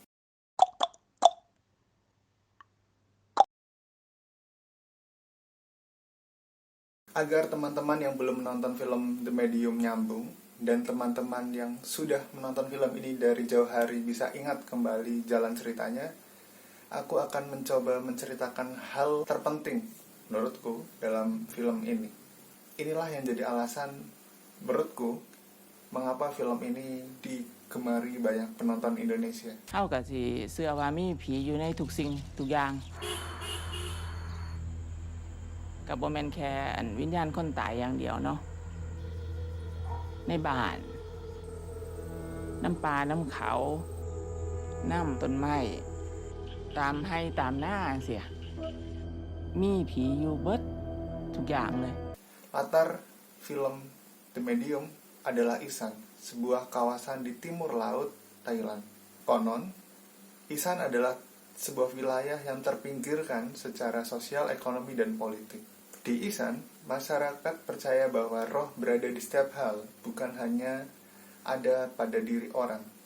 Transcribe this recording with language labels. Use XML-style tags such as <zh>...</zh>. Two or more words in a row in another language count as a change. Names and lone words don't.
<id>Agar teman-teman yang belum menonton film The Medium nyambung, dan teman-teman yang sudah menonton film ini dari jauh hari bisa ingat kembali jalan ceritanya, aku akan mencoba menceritakan hal terpenting menurutku dalam film ini. Inilah yang jadi alasan menurutku mengapa film ini digemari banyak penonton Indonesia.</id> <tts>เฮาก็สิเชื่อว่ามีผีอยู่ในทุกสิ่งทุกอย่างก็บ่แม่นแค่วิญญาณคนตายอย่างเดียวเนาะในบ้านน้ำป่าน้ำเขาน้ำต้นไม้ตามไร่ตามนาจังซี่มีผีอยู่เบิดทุกอย่างเลย</tts> <id>Latar film The Medium adalah Isan, sebuah kawasan di timur laut Thailand. Konon, Isan adalah sebuah wilayah yang terpinggirkan secara sosial, ekonomi, dan politik. Di Isan, masyarakat percaya bahwa roh berada di setiap hal, bukan hanya ada pada diri orang.</id>